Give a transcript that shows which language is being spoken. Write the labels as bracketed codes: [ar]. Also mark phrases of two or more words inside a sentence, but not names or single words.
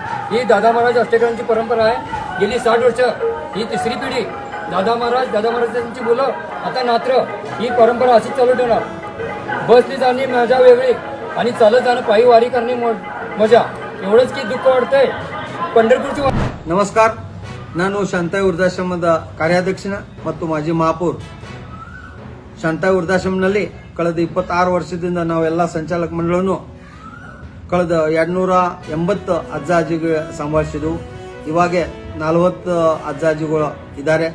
[mr] ही दादा महाराज अष्टकरांची परंपरा आहे. गेली 60 वर्ष ही तिसरी पिढी दादा महाराजांची मुलं आता नात्र ही परंपरा अशीच चालू ठेवणार. बसने जाणे मजा वेगळी आणि चालत जाणं पायी वारी करणे मजा. एवढंच की दुःख वाटतंय पंढरपूरची. [kn] ನಮಸ್ಕಾರ, ನಾನು ಶಾಂತಾಯಿ ವೃದ್ಧಾಶ್ರಮದ ಕಾರ್ಯಾಧ್ಯಕ್ಷನ ಮತ್ತು ಮಾಜಿ ಮಹಾಪೌರ್. ಶಾಂತಾಯಿ ವೃದ್ಧಾಶ್ರಮನಲ್ಲಿ ಕಳೆದ 26 ವರ್ಷದಿಂದ ನಾವೆಲ್ಲ ಸಂಚಾಲಕ ಮಂಡಳವನ್ನು ಕಳೆದ 280 ಅಜ್ಜ ಅಜ್ಜಿಗಳು ಸಂಭಾಳಿಸಿದೆವು. ಇವಾಗ 40 ಅಜ್ಜ ಅಜ್ಜಿಗಳು ಇದ್ದಾರೆ.